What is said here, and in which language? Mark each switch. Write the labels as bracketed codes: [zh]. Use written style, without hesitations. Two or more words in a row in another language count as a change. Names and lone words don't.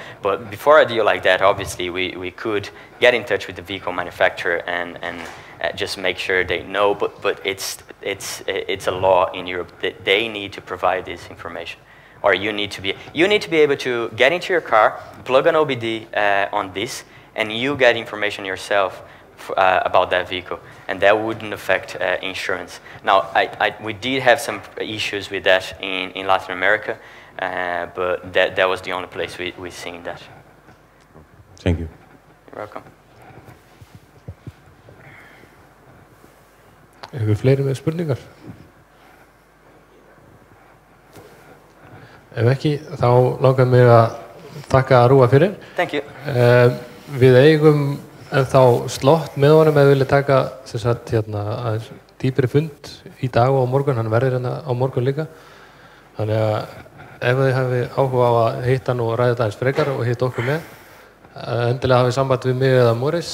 [en] But before a deal like that, obviously, we could get in touch with the vehicle manufacturer and just make sure they know, but it's a law in Europe that they need to provide this information, or you need to be able to get into your car, plug an OBD on this, and you get information yourself about that vehicle, and that wouldn't affect insurance. Now, we did have some issues with that in Latin America, but that was the only place we seen that. Thank you. You're welcome. [is] Hefur fleiri með spurningar? Ef ekki, þá langar mig að þakka Arua fyrir. [en] Thank you. [is] Við eigum ennþá slott með honum ef við viljum taka aðeins dýpri fund í dag og á morgun. Hann verður hérna á morgun líka. Þannig að ef þið hafi áhuga á að hitta hann og ræða þetta aðeins frekar og hitta okkur með, endilega hafið samband við mig eða Morris.